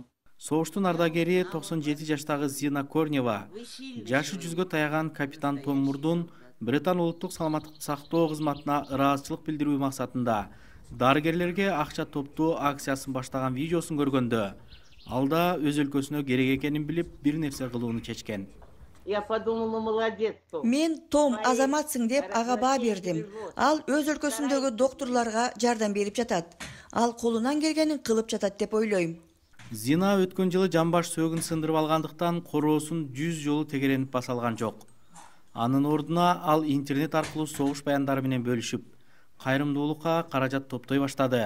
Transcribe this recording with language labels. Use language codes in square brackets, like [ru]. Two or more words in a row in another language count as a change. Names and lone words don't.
[ky] Согуштун ардагери 97 жаштагы Зина Корнева жашы 100гө таяган капитан Том Мурдун Британ улуттук саламаттыкты сактоо кызматына ыраазычылык билдирүү максатында дарыгерлерге акча топтоо акциясын баштаган видеосун көргөндө алда өз өлкөсүнө керек экенин билип бир нерсе кылууну чечкен. [ru] Я подумала, молодец, Том. [ky] Мен Том азаматсың деп ага баа бердим. Ал өз өлкөсүндөгү доктурларга жардам берип жатат. Ал колунан келгенин кылып жатат деп ойлойм. Зина өткөн жылы жамбаш сөөгүн сындырып алгандыктан короосун 100 жолу тегеренип баса алган жок. Анын ордуна ал интернет аркылуу согуш баяндары менен бөлүшүп, кайрымдуулукка каражат топтой баштады.